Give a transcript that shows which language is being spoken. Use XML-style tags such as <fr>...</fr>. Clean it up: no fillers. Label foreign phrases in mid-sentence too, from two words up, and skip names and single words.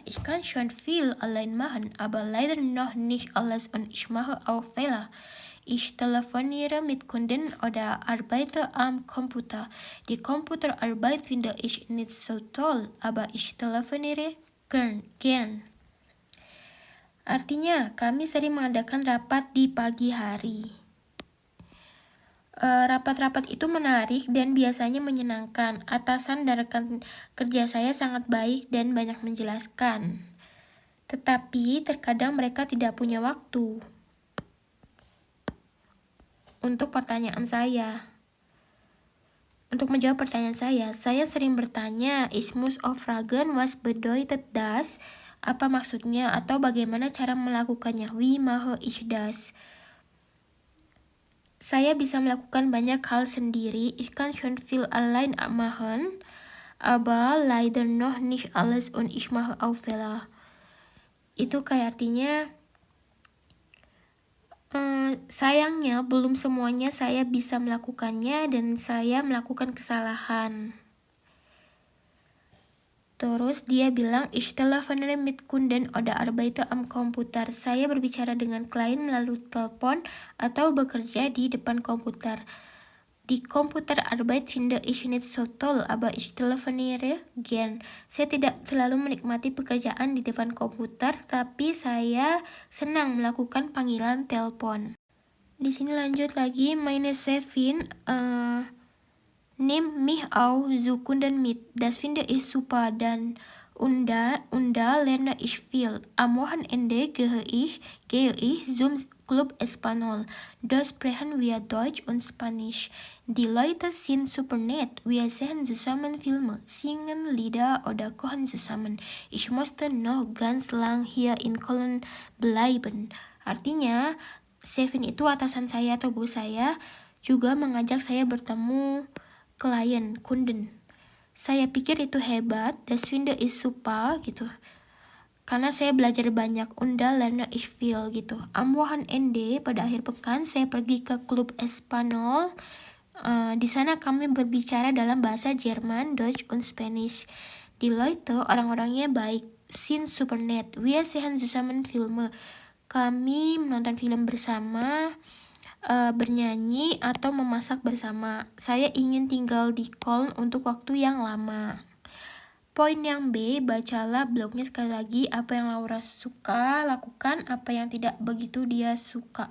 <de>Ich kann schon viel allein machen, aber leider noch nicht alles und ich mache auch Fehler. Ich telefoniere mit Kunden oder arbeite am Computer. Die Computerarbeit finde ich nicht so toll, aber ich telefoniere gern.</de> <id>Artinya, kami sering mengadakan rapat di pagi hari. Rapat-rapat itu menarik dan biasanya menyenangkan. Atasan dan rekan kerja saya sangat baik dan banyak menjelaskan. Tetapi terkadang mereka tidak punya waktu untuk pertanyaan saya. Untuk menjawab pertanyaan saya sering bertanya,</id> <de>is muss auf fragen was bedeutet das?</de> <id>Apa maksudnya atau bagaimana cara melakukannya?</id> <de>Wie mache ich das?</de> <id>Saya bisa melakukan banyak hal sendiri.</id> <de>Ich kann schon viel allein machen, aber leider noch nicht alles und ich mache auch Fehler.</de> <id>Itu kayak artinya sayangnya belum semuanya saya bisa melakukannya dan saya melakukan kesalahan. Terus dia bilang,</id> <de>ich telefoniere mit Kunden oder arbeite am Computer.</de> <id>Saya berbicara dengan klien melalui telepon atau bekerja di depan komputer.</id> <de>Die Computerarbeit finde ich nicht so toll, aber ich telefoniere gern.</de> <id>Saya tidak terlalu menikmati pekerjaan di depan komputer, tapi saya senang melakukan panggilan telepon. Di sini lanjut lagi,</id> <de>meine Chefin nimmt mich auch zu Kunden mit. Das finde ich super und da lerne ich viel. Am Wochenende gehe ich zum Club Espanol. Dort sprechen wir Deutsch und Spanisch. Die Leute sind super nett. Wir sehen zusammen Filme, singen Lieder oder kochen zusammen. Ich musste noch ganz lang hier in Köln bleiben.</de> <id>Artinya, Chefin itu atasan saya atau bos saya juga mengajak saya bertemu klien, kunden. Saya pikir itu hebat,</id> <de>das finde ich super gitu.</de> <id>Karena saya belajar banyak,</id> <de>und da lerne ich viel gitu. Am Wochenende,</de> <id>pada akhir pekan, saya pergi ke Klub Espanol. Di sana kami berbicara dalam bahasa Jerman,</id> <de>Deutsch und Spanish. Die Leute,</de> <id>orang-orangnya baik,</id> <de>sind super nett. Wir sehen zusammen Filme.</de> <id>Kami menonton film bersama, bernyanyi atau memasak bersama. Saya ingin tinggal di Köln untuk waktu yang lama. Poin yang B, bacalah blognya sekali lagi. Apa yang Laura suka lakukan, apa yang tidak begitu dia suka.</id>